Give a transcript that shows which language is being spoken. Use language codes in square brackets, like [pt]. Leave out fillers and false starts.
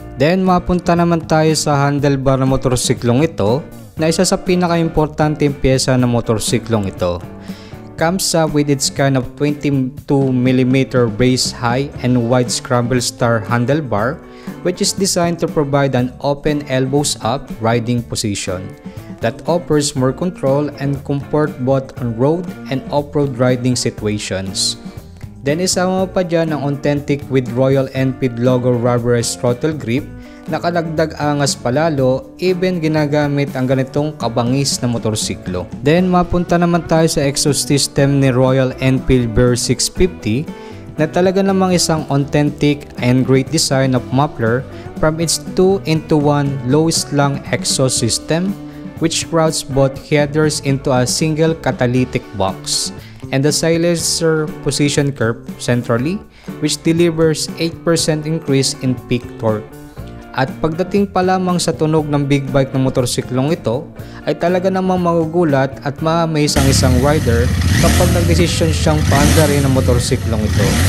[tl] Then mapunta naman tayo sa handlebar ng motorsiklong ito na isa sa pinaka-importanteng pyesa ng motorsiklong ito. [en] Comes up with its kind of 22mm raised high and wide scramble star handlebar which is designed to provide an open elbows up riding position that offers more control and comfort both on road and off-road riding situations. [tl] Then isama pa dyan ang [en] authentic with Royal Enfield logo rubberized throttle grip [tl] na kalagdag angas palalo, even ginagamit ang ganitong kabangis na motorsiklo. Then mapunta naman tayo sa exhaust system ni Royal Enfield Bear 650 na talaga namang isang [en] authentic and great design of muffler from its 2-in-1 low slung exhaust system which routes both headers into a single catalytic box and the silencer position curve centrally which delivers 8% increase in peak torque. [tl] At pagdating pa lamang sa tunog ng big bike ng motorsiklong ito ay talaga namang magugulat at ma-amaze ang isang rider kapag nagdesisyon siyang paandarin ang motorsiklong ito.